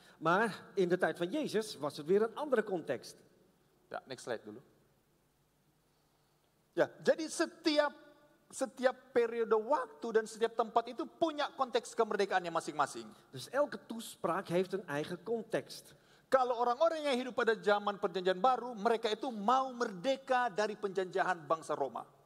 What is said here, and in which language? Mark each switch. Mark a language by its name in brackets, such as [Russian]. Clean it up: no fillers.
[Dutch] Maar in de tijd van Jezus was het weer een andere context. [Indonesian] Ya, [English] next slide [Indonesian] dulu. Ya, jadi setiap periode waktu dan setiap tempat itu punya konteks kemerdekaannya masing-masing. [Dutch] Dus elke toespraak heeft een eigen context. [Indonesian] Kalau orang-orang yang hidup pada zaman perjanjian baru, mereka itu mau merdeka dari penjajahan bangsa Roma.